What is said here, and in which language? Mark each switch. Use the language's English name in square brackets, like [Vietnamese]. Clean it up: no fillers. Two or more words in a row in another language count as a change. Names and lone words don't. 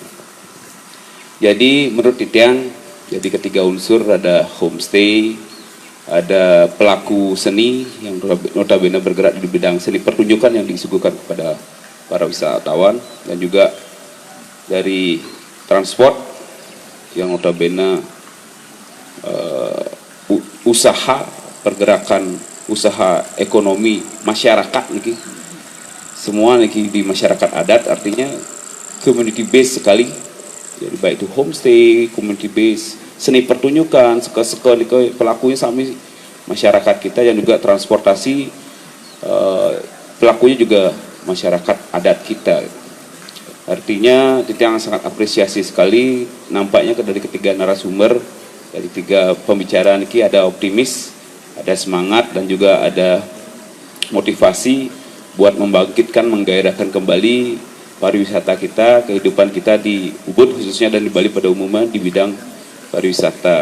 [Indonesian] Jadi menurut Titiang, jadi ketiga unsur ada homestay, ada pelaku seni yang notabene bergerak di bidang seni pertunjukan yang disuguhkan kepada para wisatawan, dan juga dari transport yang notabene usaha pergerakan usaha ekonomi masyarakat niki, semua niki di masyarakat adat, artinya [English] community based [Indonesian] sekali. Jadi baik itu homestay, [English] community based, [Indonesian] seni pertunjukan, seka-seka niki pelakunya sami masyarakat kita, yang juga transportasi pelakunya juga masyarakat adat kita. Artinya Titiang sangat apresiasi sekali nampaknya dari ketiga narasumber, dari tiga pembicaraan ini ada optimis, ada semangat, dan juga ada motivasi buat membangkitkan, menggairahkan kembali pariwisata kita, kehidupan kita di Ubud khususnya dan di Bali pada umumnya di bidang pariwisata.